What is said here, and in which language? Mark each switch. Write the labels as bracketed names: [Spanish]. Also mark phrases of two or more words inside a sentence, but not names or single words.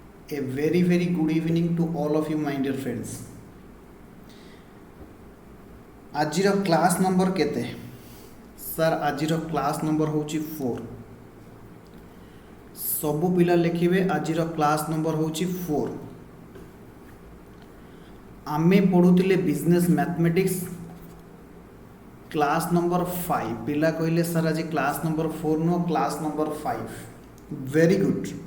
[English] A very good evening to all of you my dear friends. [Odia] ଆଜିର [English] class number [Odia] କେତେ ସାର ଆଜିର [English] class number [Odia] ହଉଛି 4 ସବୁ ପିଲା ଲେଖିବେ ଆଜିର [English] class number [Odia] ହଉଛି 4 ଆମେ ପଢୁଥିଲେ [English] business mathematics class number 5 [Odia] ପିଲା କହିଲେ ସାର ଆଜି [English] class number 4 no class number 5 very good